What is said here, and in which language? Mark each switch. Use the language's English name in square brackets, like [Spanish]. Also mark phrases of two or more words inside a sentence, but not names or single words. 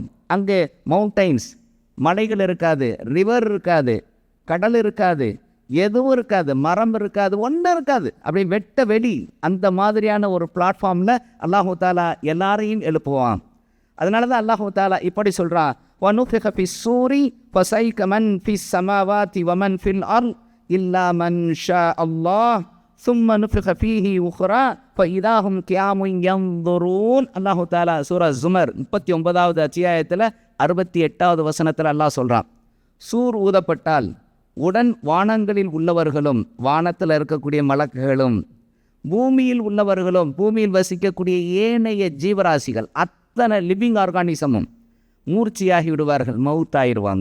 [Tamil] அங்கே மவுண்டைன்ஸ், மலைகள் இருக்காது, ரிவர் இருக்காது, கடல் இருக்காது, எதுவும் இருக்காது, மரம் இருக்காது, ஒன்றும் இருக்காது. அப்படி வெட்ட வெளி, அந்த மாதிரியான ஒரு பிளாட்ஃபார்மில் அல்லாஹு தஆலா எல்லாரையும் எழுப்புவான். அதனால தான் அல்லாஹு தஆலா இப்படி சொல்கிறான், [Arabic] وَنُفِخَ فِي الصُّورِ فَصَعِقَ مَنْ فِي السَّمَاوَاتِ وَمَنْ فِي الْأَرْضِ إِلَّا مَنْ شَاءَ اللَّهُ ثُمَّ نُفِخَ فِيهِ أُخْرَى فَإِذَا هُمْ قِيَامٌ يَنْظُرُونَ. [Tamil] அல்லாஹு தஆலா சூரா ஜுமர் 39வது அத்தியாயத்தில் 68வது வசனத்தில் அல்லாஹ் சொல்கிறான், சூர் ஊதப்பட்டால் உடன் வானங்களில் உள்ளவர்களும் வானத்தில் இருக்கக்கூடிய மலக்குகளும் பூமியில் உள்ளவர்களும் பூமியில் வசிக்கக்கூடிய ஏனைய ஜீவராசிகள் அத்தனை [English] living organism [Tamil] மூர்ச்சியாகி விடுவார்கள், மவுத்தாயிருவாங்க.